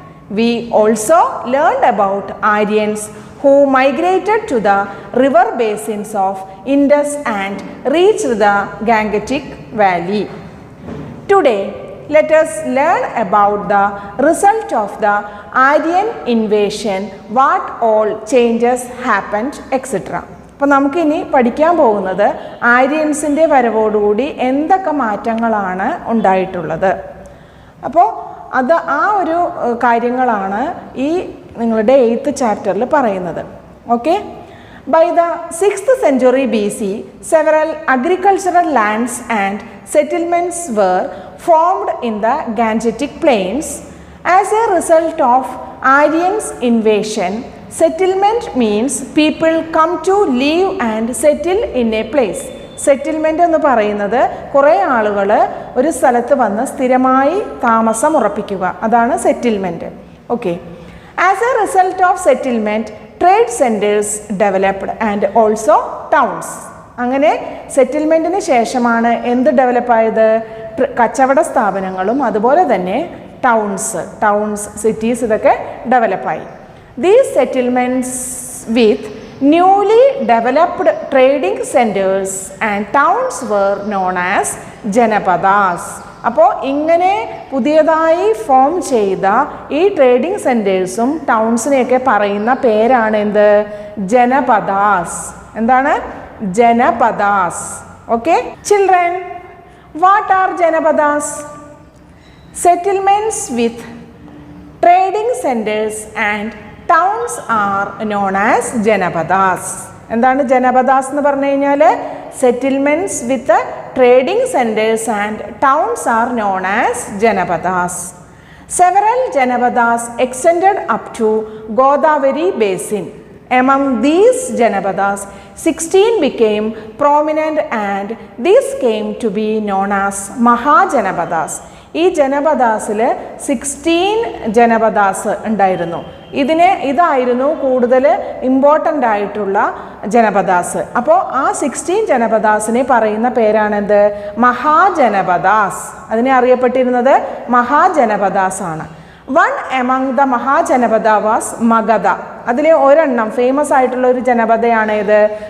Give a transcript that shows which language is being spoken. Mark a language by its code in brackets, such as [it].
[en] We also learned about Aryans who migrated to the river basins of Indus and reached the Gangetic Valley. Today, let us learn about the result of the Aryan invasion, what all changes happened, etc. [ml] അപ്പോൾ നമുക്കിനി പഠിക്കാൻ പോകുന്നത് ആര്യൻസിൻ്റെ വരവോടുകൂടി എന്തൊക്കെ മാറ്റങ്ങളാണ് ഉണ്ടായിട്ടുള്ളത്. അപ്പോൾ അത് ആ ഒരു കാര്യങ്ങളാണ് ഈ നിങ്ങളുടെ 8th ചാപ്റ്ററിൽ പറയുന്നത്. Okay. [en] By the 6th century BC, several agricultural lands and settlements were formed in the Gangetic Plains. As a result of Aryans' invasion, settlement means people come to live and settle in a place. [ml] Settlement എന്ന് പറയുന്നത് കുറേ ആളുകൾ ഒരു സ്ഥലത്ത് വന്ന് സ്ഥിരമായി താമസം ഉറപ്പിക്കുക, അതാണ് settlement. Okay. [en] As a result of settlement, trade centres developed and also towns. [ml] അങ്ങനെ സെറ്റിൽമെൻറ്റിന് ശേഷമാണ് എന്ത് ഡെവലപ്പായത്? കച്ചവട സ്ഥാപനങ്ങളും അതുപോലെ തന്നെ ടൗൺസ് സിറ്റീസ് ഇതൊക്കെ ഡെവലപ്പായി. [en] These settlements with newly developed trading centers and towns were known as Janapadas. [ml] അപ്പോൾ ഇങ്ങനെ പുതിയതായി ഫോം ചെയ്ത ഈ ട്രേഡിംഗ് സെൻറ്റേഴ്സും ടൗൺസിനെയൊക്കെ പറയുന്ന പേരാണ് എന്ത്? ജനപദാസ്. എന്താണ്? Janapadas. [en] Okay children, what are Janapadas? Settlements with trading centres and towns are known as Janapadas. [ml] എന്താണ് ജനപദാസ് എന്ന് പറഞ്ഞു കഴിഞ്ഞാൽ? [en] Settlements with trading centres and towns are known as Janapadas. Several Janapadas extended up to Godavari basin. Among these Janapadas, 16 became prominent and these came to be known as Mahajanapadas. [ml] ഈ ജനപദാസിൽ 16 ജനപദാസ് ഉണ്ടായിരുന്നു. ഇതായിരുന്നു കൂടുതൽ important ആയിട്ടുള്ള ജനപദാസ്. അപ്പോൾ ആ 16 ജനപദാസിനെ പറയുന്ന പേരാണെന്ത്? മഹാജനപദാസ്. അതിനെ അറിയപ്പെട്ടിരുന്നത് മഹാജനപദാസ് ആണ്. [en] One among the Mahajanapada was Magadha. [ml] അതിലെ ഒരെണ്ണം ഫേമസ് ആയിട്ടുള്ള ഒരു ജനപദയാണ് ഇത്?